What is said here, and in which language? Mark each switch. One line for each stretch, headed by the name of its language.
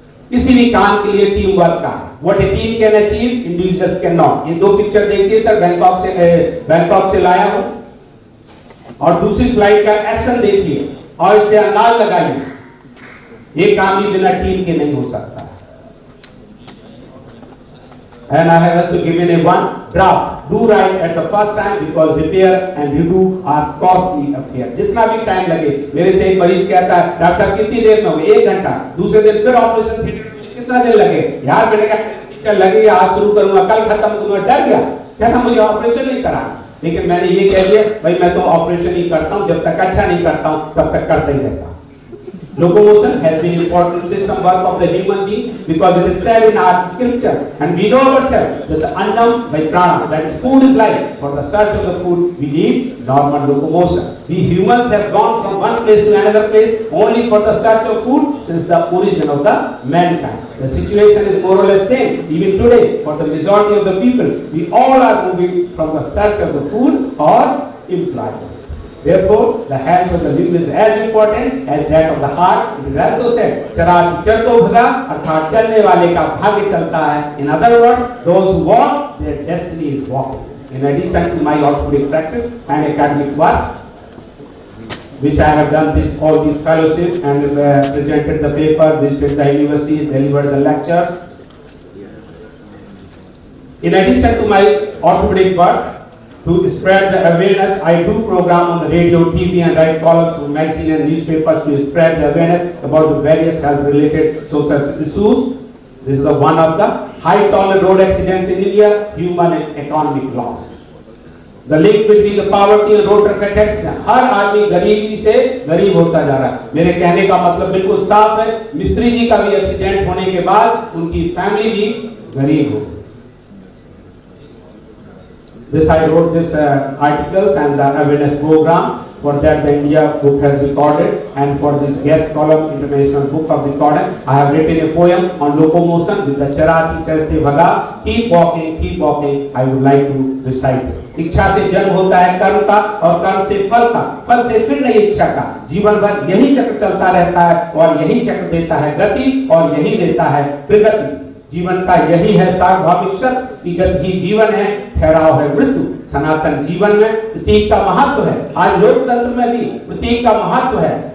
Hindi: किसी भी काम के लिए टीम वर्क का है।
English: What a team can achieve, individuals can not.
Hindi: ये 2 पिक्चर देखिए सर, बैंकॉक से लाया हूं। और दूसरी स्लाइड का एक्शन देखिए और इससे अंदाज लगाइए, ये काम भी बिना टीम के नहीं हो सकता।
English: And I have also given a one draft. Do right at the first time because repair and redo are costly affair.
Hindi: जितना भी टाइम लगे, मेरे से एक मरीज कहता है डॉक्टर साहब कितनी देर में होगी? 1 घंटा। दूसरे दिन फिर ऑपरेशन थिएटर, कितना दिन लगे? यार मैंने कहा एनेस्थीसिया लगेगा, आज शुरू करूंगा, कल खत्म करूंगा। डर गया, कहता मुझे ऑपरेशन नहीं कराना। लेकिन मैंने ये कह दिया भाई मैं तो ऑपरेशन ही करता हूँ, जब तक अच्छा नहीं करता हूँ तब तक करता ही रहता हूँ।
English: Locomotion has been important system work of the human being because it is said in our scripture and we know ourselves that the annam by prana, that is food is life. For the search of the food we need normal locomotion. We humans have gone from one place to another place only for the search of food since the origin of the mankind. The situation is more or less same even today for the majority of the people. We all are moving from the search of the food or employment. Therefore, the health of the limb is as important as that of the heart. It is also said,
Hindi: चराति चरतो भगा, अर्थात चलने वाले का भाग्य चलता है.
English: In other words, those who walk, their destiny is walking. In addition to my orthopedic practice and academic work, which I have done all these fellowships and presented the paper, visited the university, delivered the lectures. In addition to my orthopedic work, to spread the awareness, I do program on the radio, TV and write columns for magazine and newspapers to spread the awareness about the various health related social issues. This is the one of the high toll road accidents in India, human and economic loss. The link between the poverty and road traffic accident.
Hindi: हर आदमी गरीबी से गरीब होता जा रहा है। मेरे कहने का मतलब बिल्कुल साफ है, मिस्त्री जी का भी एक्सीडेंट होने के बाद उनकी फैमिली भी गरीब हो गई।
English: This I wrote this articles and the awareness program. For that the India book has recorded, and for this guest column International Book of Recording, I have written a poem on locomotion with the charati charte bhaga, keep walking, I would like to recite it.
Hindi: इच्छा से जन्म होता है कर्म का और कर्म से फल का, फल से फिर नई इच्छा का। जीवन भर यही चक्र चलता रहता है और यही चक्र देता है गति और यही देता है प्रगति। जीवन का यही है सार्वभौमिक सत्य, गति ही जीवन है, ठहराव है मृत्यु। सनातन जीवन में प्रतीक का महत्व है। आज लोकतंत्र में भी प्रतीक का महत्व है।